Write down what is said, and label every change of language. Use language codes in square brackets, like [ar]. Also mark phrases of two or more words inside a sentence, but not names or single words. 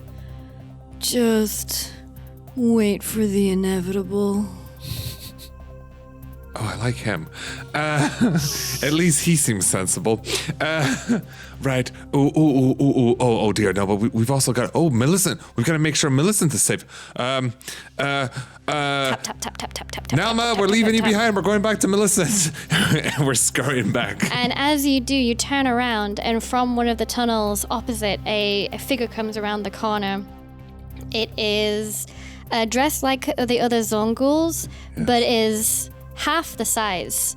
[en] Just wait for the inevitable. Oh, I like him. At least he seems sensible. Right. Oh dear. No, but we've also got. Oh, Millicent. We've got to make sure Millicent is safe. Tap tap tap tap tap tap tap. Nelma, tap, we're tap, leaving tap, you tap. behind. We're going back to Millicent. And we're scurrying back. And as you do, you turn around, and from one of the tunnels opposite, a figure comes around the corner. It is dressed like the other zone ghouls, but is half the size.